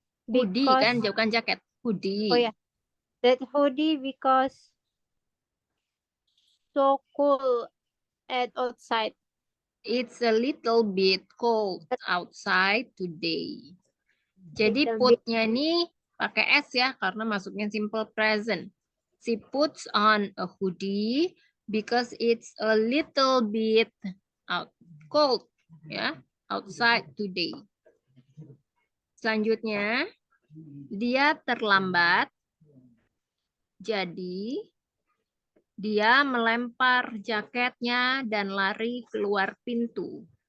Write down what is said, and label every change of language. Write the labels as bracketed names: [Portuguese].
[English] Hoodie because [Indonesian] kan, bukan jaket. Hoodie. [English] oh yeah, that hoodie because so cool at outside. It's a little bit cold outside today. [Indonesian] Jadi [English] Little bit. [Indonesian] putnya ini pakai S ya, karena masuknya simple present. [English] She puts on a hoodie because it's a little bit cold ya, outside today. [Indonesian] Selanjutnya, dia terlambat. Jadi, dia melempar jaketnya dan lari keluar pintu.